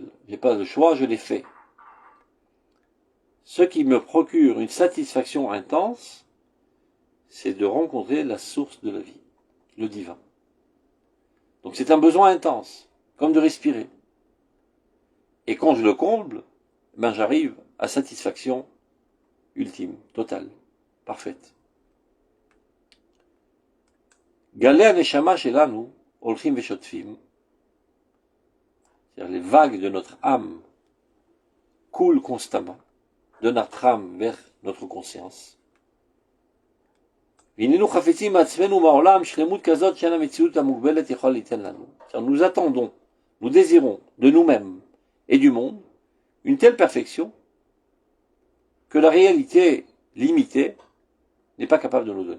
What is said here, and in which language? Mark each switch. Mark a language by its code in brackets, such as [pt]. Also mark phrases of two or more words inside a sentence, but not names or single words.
[fr] J'ai pas le choix, je les fais. Ce qui me procure une satisfaction intense, c'est de rencontrer la source de la vie, le divin. Donc c'est un besoin intense, comme de respirer. Et quand je le comble, ben j'arrive à satisfaction ultime, totale, parfaite. [he] גלי הנשמה שלנו הולכים ושוטפים, [fr] c'est-à-dire les vagues de notre âme coulent constamment de notre âme vers notre conscience. Nous attendons, nous désirons de nous-mêmes et du monde une telle perfection que la réalité limitée n'est pas capable de nous donner.